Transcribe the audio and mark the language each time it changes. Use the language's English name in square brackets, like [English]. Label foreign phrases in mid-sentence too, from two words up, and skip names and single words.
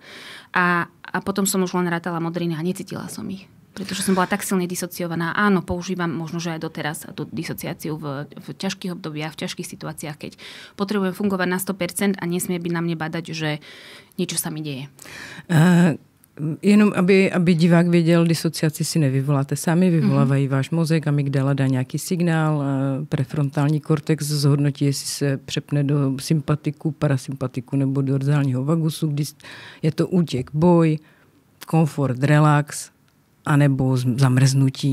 [Slovak] A potom som už len rátala modriny a necítila som ich. Pretože som bola tak silne disociovaná. Áno, používam možno, že aj doteraz tú disociáciu v ťažkých obdobiach, v ťažkých situáciách, keď potrebujem fungovať na 100% a nesmie byť na mne badať, že niečo sa mi deje. [Czech] Jenom, aby divák věděl, disociaci si nevyvoláte sami, vyvolávají váš mozek, amygdala dá nějaký signál, prefrontální kortex zhodnotí, jestli se přepne do sympatiku, parasympatiku nebo dorzálního vagusu, kdy je to útěk, boj, komfort, relax, anebo zamrznutí.